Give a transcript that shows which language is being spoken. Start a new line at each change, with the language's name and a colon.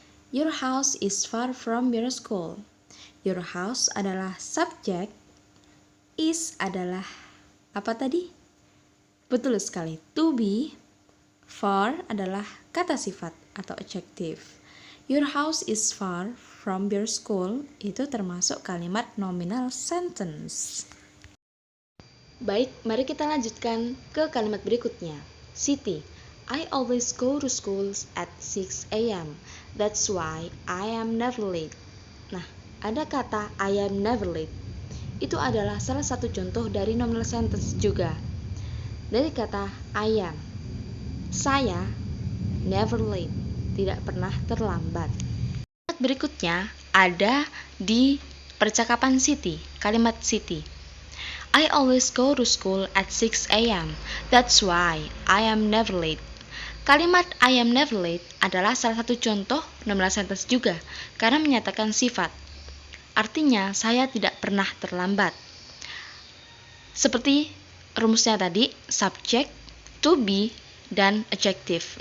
English: Your house is far from your school. Your house
Indonesian: adalah subjek. Is adalah apa tadi? Betul sekali. To be. Far adalah kata sifat atau adjective.
English: Your house is far from your school.
Indonesian: Itu termasuk kalimat
English: nominal sentence.
Indonesian: Baik, mari kita lanjutkan ke kalimat berikutnya.
English: Siti, I always go to school at 6 a.m. That's why I am never late.
Indonesian: Nah, ada kata
English: I am never late.
Indonesian: Itu adalah salah satu contoh dari nominal sentence juga. Dari kata I am. Saya
English: never late,
Indonesian: tidak pernah terlambat. Kalimat berikutnya ada di percakapan Siti, kalimat Siti.
English: I always go to school at 6 a.m. That's why I am never late.
Indonesian: Kalimat
English: I am never late
Indonesian: adalah salah satu contoh nominal sentence juga karena menyatakan sifat. Artinya, saya tidak pernah terlambat. Seperti rumusnya tadi, subject, to be, dan adjective.